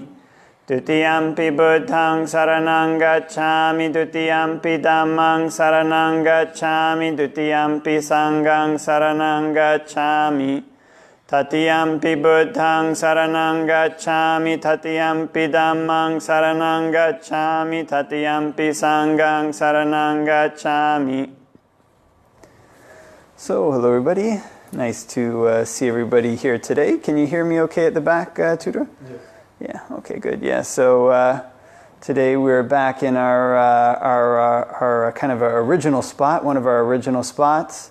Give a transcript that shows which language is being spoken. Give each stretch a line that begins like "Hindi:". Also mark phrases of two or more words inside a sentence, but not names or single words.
Pali: Dutiyampi Buddhaṃ saraṇaṃ gacchāmi, Dutiyampi Dhammaṃ saraṇaṃ gacchāmi, Dutiyampi Sanghaṃ saraṇaṃ gacchāmi. Tatiyampi Buddhaṃ saraṇaṃ gacchāmi, Tatiyampi Dhammaṃ saraṇaṃ gacchāmi, Tatiyampi Sanghaṃ saraṇaṃ gacchāmi.
English: So, hello everybody. Nice to see everybody here today. Can you hear me okay at the back, Tudor? Yes. Yeah, okay, good. Yeah, so today we're back in our kind of our original spot, one of our original spots.